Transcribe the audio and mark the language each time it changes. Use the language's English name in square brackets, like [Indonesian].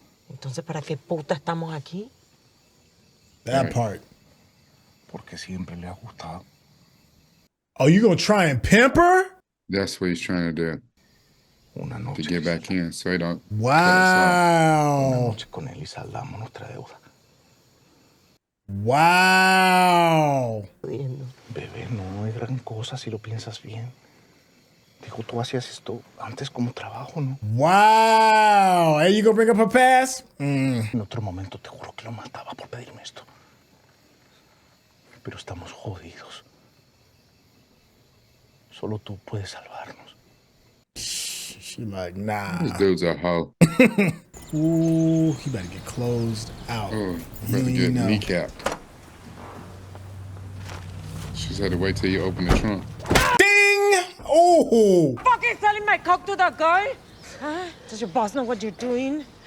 [Spanish] Entonces, ¿para qué puta estamos aquí? [English] That part. [Spanish] Porque siempre le ha gustado. [English] Oh, you gonna try and pimp her? That's what he's trying to do. [Spanish] Una noche. [English] To get back in, so he don't. [Spanish] Una [English] Wow. [Spanish] noche con él y saldamos nuestra deuda. [English] Wow. [Spanish] Jodiendo. Bebé, no es gran cosa si lo piensas bien. Digo, tú hacías esto antes como trabajo, ¿no? [English] Wow. Hey, you gonna bring up her past? [Spanish] En otro momento te juro que lo mataba por pedirme esto. Pero estamos jodidos. Solo tú puedes salvarnos. [English] She like, nah. These dudes are hoe. Ooh, he better get closed out. Oh, better get kneecapped. She just had to wait till you open the trunk. Ding! Oh! Fucking selling my coke to that guy? Huh? Does your boss know what you're doing?